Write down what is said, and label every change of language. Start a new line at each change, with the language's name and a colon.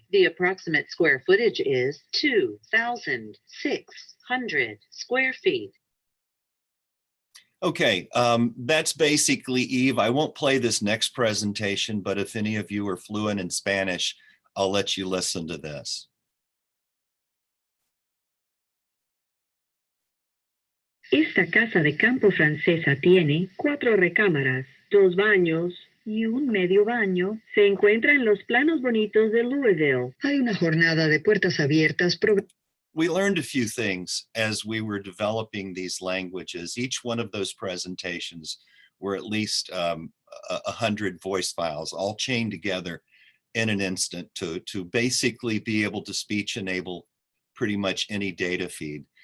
English: The approximate square footage is 2,600 square feet. Okay, that's basically Eve. I won't play this next presentation, but if any of you are fluent in Spanish, I'll let you listen to this.
Spanish: Esta casa de campo francesa tiene 4 recámaras, 2 baños y un medio baño. Se encuentra en los planos bonitos de Louisville. Hay una jornada de puertas abiertas.
English: We learned a few things as we were developing these languages. Each one of those presentations were at least 100 voice files, all chained together in an instant to basically be able to speech enable pretty much any data feed.